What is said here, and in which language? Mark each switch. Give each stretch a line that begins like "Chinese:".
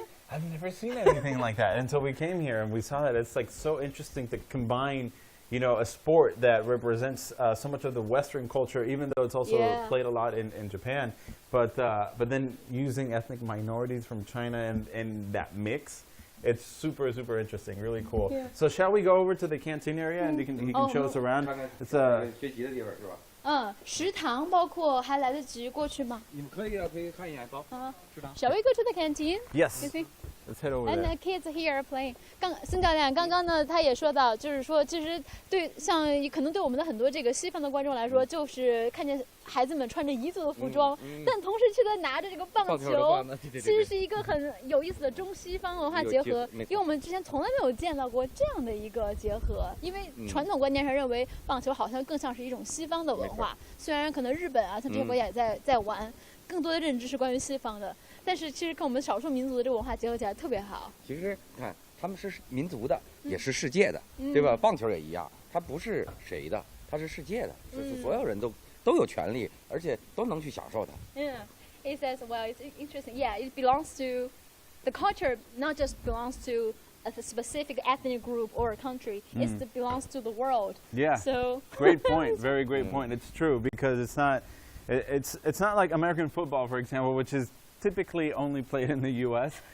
English: I've never seen anything like that until we came here and we saw that. It's like so interesting to combine, a sport that represents so much of the Western culture, even though it's also played a lot in Japan. But then using ethnic minorities from China and that mix, it's super, super interesting, really cool. Yeah. So shall we go over to the canteen area and he can show us around?
Chinese: 看看 It's 学习的地方是吧？食堂包括还来得及过去吗？你们可以啊，可以看一眼，走。食堂。
English: Shall we go to the canteen? yes. You think? Let's head over And there. the kids here are playing.
Chinese: 孙教练刚刚呢，他也说到，就是说，其实像可能对我们的很多这个西方的观众来说，就是看见孩子们穿着彝族的服装，但同时却在拿着这个棒球，其实是一个很有意思的中西方文化结合。因为我们之前从来没有见到过这样的一个结合，因为传统观念上认为棒球好像更像是一种西方的文化，虽然可能日本啊，像这些国家也在玩，更多的认知是关于西方的。但是其实跟我们少数民族的这个文化结合起来特别好。其实你看，他们是民族的，也是世界的，对吧？棒球也一样，它不是谁的，它是世界的，就是所有人都有权利，而且都能去享受它。
English: Yeah, it says, well, it's interesting. Yeah, it belongs to the culture, not just belongs to a specific ethnic group or a country. It belongs to the world. Yeah. So Great point. Very great point. It's true because it's not like American football, for example, which is typically only played in the U.S.